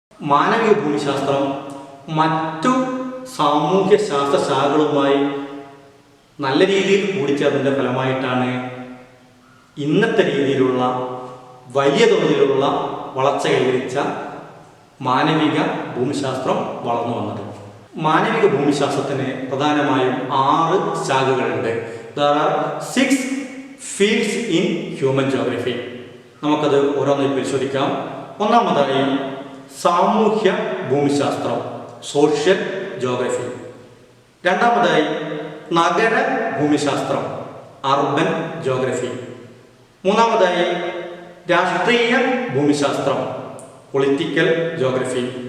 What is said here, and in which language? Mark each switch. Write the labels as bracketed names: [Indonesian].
[Malayalam] മാനവിക ഭൂമിശാസ്ത്രം മറ്റു സാമൂഹ്യ ശാസ്ത്രശാഖകളുമായി നല്ല രീതിയിൽ കൂടിച്ചേർന്നതിൻ്റെ ഫലമായിട്ടാണ് ഇന്നത്തെ രീതിയിലുള്ള വലിയ തോതിലുള്ള വളർച്ച കൈവരിച്ച മാനവിക ഭൂമിശാസ്ത്രം വളർന്നു വന്നത്. മാനവിക ഭൂമിശാസ്ത്രത്തിന് പ്രധാനമായും 6 ശാഖകളുണ്ട്. [English] There are 6 fields in human geography. [Malayalam] നമുക്കത് ഓരോന്നായി പരിശോധിക്കാം. ഒന്നാമതായി സാമൂഹ്യ ഭൂമിശാസ്ത്രം, സോഷ്യൽ ജോഗ്രഫി. രണ്ടാമതായി നഗര ഭൂമിശാസ്ത്രം, അർബൻ ജോഗ്രഫി. മൂന്നാമതായി രാഷ്ട്രീയ ഭൂമിശാസ്ത്രം, പൊളിറ്റിക്കൽ ജോഗ്രഫി.